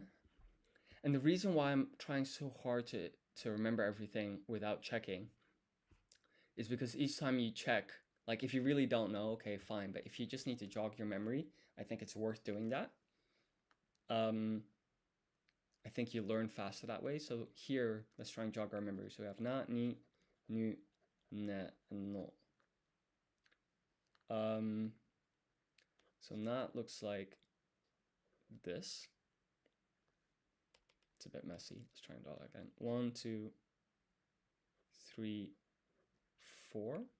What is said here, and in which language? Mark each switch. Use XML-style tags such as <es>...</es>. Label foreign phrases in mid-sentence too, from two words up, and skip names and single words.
<en>And the reason why I'm trying so hard to remember everything without checking is because each time you check, like if you really don't know, okay, fine. But if you just need to jog your memory, I think it's worth doing that. I think you learn faster that way. So here, let's try and jog our memory. So we have</en> <ja>na, ni, nu, ne,</ja> <en>and no. So na looks like this. It's a bit messy. Let's try and draw it again. 1, 2, 3, 4.</en>